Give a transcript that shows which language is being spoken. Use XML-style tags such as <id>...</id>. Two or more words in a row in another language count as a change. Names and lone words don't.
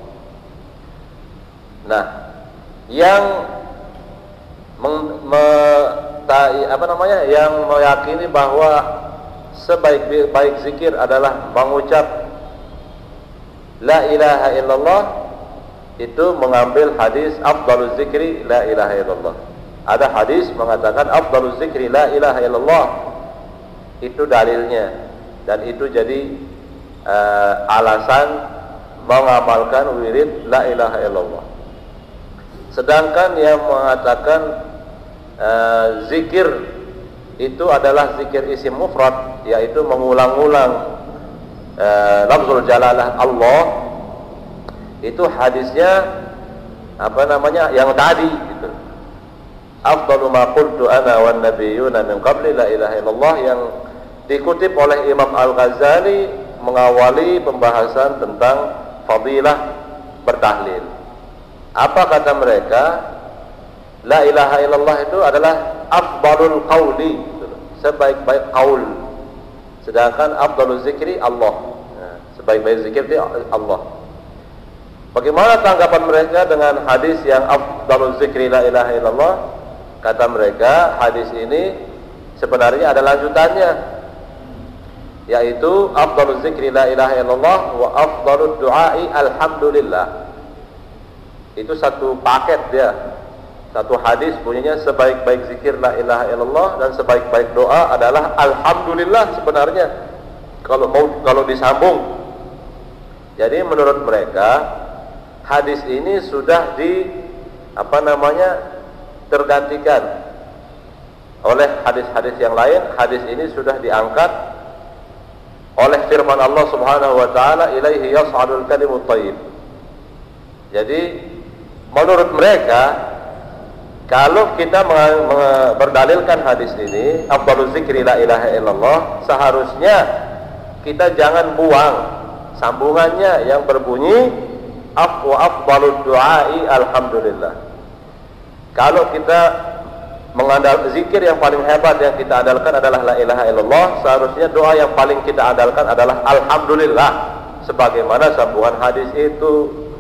<id>Nah, yang yang meyakini bahwa sebaik-baik zikir adalah mengucap</id> <ar>لا إله إلا الله,</ar> <id>itu mengambil hadis</id> <ar>أفضل الذكر لا إله إلا الله.</ar> <id>Ada hadis mengatakan</id> <ar>أفضل الذكر لا إله إلا الله,</ar> <id>itu dalilnya, dan itu jadi alasan mengamalkan wirid</id> <ar>لا إله إلا الله.</ar> <id>Sedangkan yang mengatakan zikir itu adalah zikir isim mufrad, yaitu mengulang-ulang</id> <ar>لفظ الجلالة</ar> <id>Allah, itu hadisnya yang tadi gitu.</id> <ar>أفضل ما قلت أنا والنبيون من قبل لا إله إلا الله,</ar> <id>yang dikutip oleh Imam Al-Ghazali mengawali pembahasan tentang fadilah bertahlil. Apa kata mereka?</id> <ar>لا إله إلا الله</ar> <id>itu adalah</id> <ar>أفضل القول,</ar> <id>sebaik-baik qaul. Sedangkan</id> <ar>أفضل الذكر الله,</ar> <id>sebaik-baik zikir itu Allah. Bagaimana tanggapan mereka dengan hadis yang</id> <ar>أفضل الذكر لا إله إلا الله?</ar> <id>Kata mereka, hadis ini sebenarnya ada lanjutannya, yaitu</id> <ar>أفضل الذكر لا إله إلا الله وأفضل الدعاء الحمد لله.</ar> <id>Itu satu paket dia. Satu hadis bunyinya sebaik-baik zikir</id> <ar>لا إله إلا الله</ar> <id>dan sebaik-baik doa adalah alhamdulillah sebenarnya kalau disambung. Jadi menurut mereka hadis ini sudah tergantikan oleh hadis-hadis yang lain. Hadis ini sudah diangkat oleh firman Allah</id> <ar>سبحانه وتعالى, إليه يصعد الكلم الطيب.</ar> <id>Jadi menurut mereka Kalau kita berdalilkan hadis ini,</id> <ar>أفضل الذكر لا إله إلا الله,</ar> <id>seharusnya kita jangan buang sambungannya yang berbunyi</id> <ar>وأفضل الدعاء الحمد لله.</ar> <id>Kalau kita mengandalkan zikir yang paling hebat yang kita andalkan adalah</id> <ar>لا إله إلا الله,</ar> <id>seharusnya doa yang paling kita andalkan adalah alhamdulillah, sebagaimana sambungan hadis itu.</id>